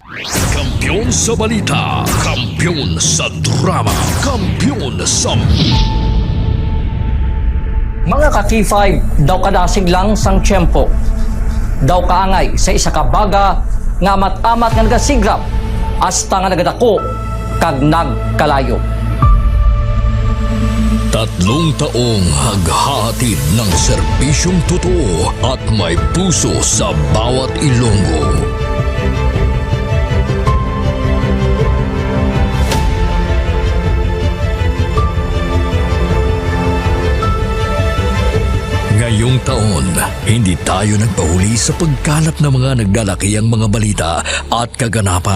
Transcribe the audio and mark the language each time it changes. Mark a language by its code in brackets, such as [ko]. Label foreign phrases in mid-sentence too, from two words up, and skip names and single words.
[hil] Kampiyon sa balita, kampiyon sa drama, kampiyon sa... Mga ka-K5, daw kadasig lang sang tiyempo. Daw kaangay sa isa ka baga nga amat-amat nga nagasigrap hasta nga nagadako kag nagkalayo. [tl] 3 taong haghahatid ng serbisyong totoo at may puso sa bawat Ilonggo. Ngayong taon, hindi tayo nagpahuli sa pagkalat ng mga naglalakihang mga balita at kaganapan.